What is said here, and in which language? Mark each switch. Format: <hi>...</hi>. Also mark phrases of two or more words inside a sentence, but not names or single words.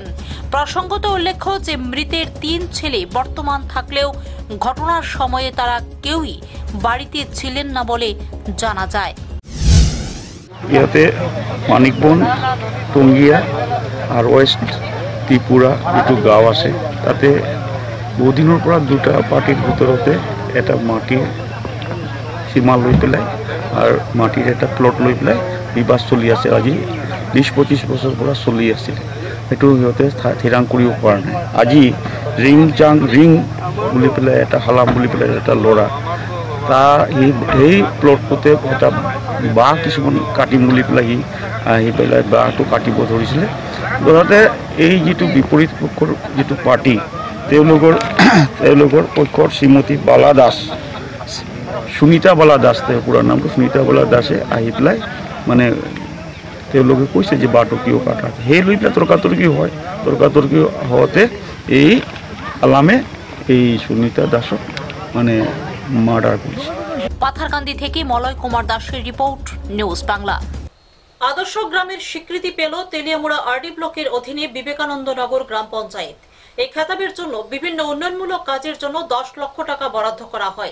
<bn>প্রসঙ্গত উল্লেখ্য যে মৃতের 3 ছেলে বর্তমান থাকলেও ঘটনার সময়ে তারা কেউই বাড়িতে ছিলেন না বলে জানা যায়।</bn> <as>ইয়াতে মানিকবন, টঙ্গিয়া আর ওয়েস্ট ত্রিপুরা দুটো গাঁও আছে। তাতে বহুদিনের পৰা দুটা পার্টির ভিতরতে এটা মাটির সীমা লৈ পেলাই আর মাটির একটা প্লট লৈ পেলাই বিবাদ চলি আছে। আজি 20-25 বছর পৰা চলি আছিল। সেইটো সিহঁতে থিৰাং কৰিব পৰা নাই। আজি ৰিং বুলি পেলাই এটা হালাম বুলি পেলাই এটা ল'ৰা, তাৰ সেই প্লটটোতে এটা বাঁহ কিছুমান কাটিম বুলি পেলাই সি আহি পেলাই বাঁহটো কাটিব ধৰিছিলে। ধৰতে এই যিটো বিপৰীত পক্ষৰ যিটো পাৰ্টি, তেওঁলোকৰ পক্ষৰ শ্ৰীমতী বালা দাস, সুনিতা বালা দাস, তেওঁৰ পুৰা নামটো সুনিতা বালা দাসে আহি পেলাই মানে তেওঁলোকে কৈছে যে বাঁহটো কিয় কাটা। সেই লৈ পেলাই তৰ্কাতৰ্কি হয়। তৰ্কাতৰ্কি হওঁতে এই আলামে এই সুনিতা দাসক মানে</as> <bn>মার্ডার করেছে। পাথারকান্দি থেকে মলয় কুমার দাসের রিপোর্ট, নিউজ বাংলা। আদর্শ গ্রামের স্বীকৃতি পেল তেলিয়ামুড়া আরডি ব্লকের অধীনে বিবেকানন্দ নগর গ্রাম পঞ্চায়েত। এই খেতাবের জন্য বিভিন্ন উন্নয়নমূলক কাজের জন্য 10 লক্ষ টাকা বরাদ্দ করা হয়।</bn>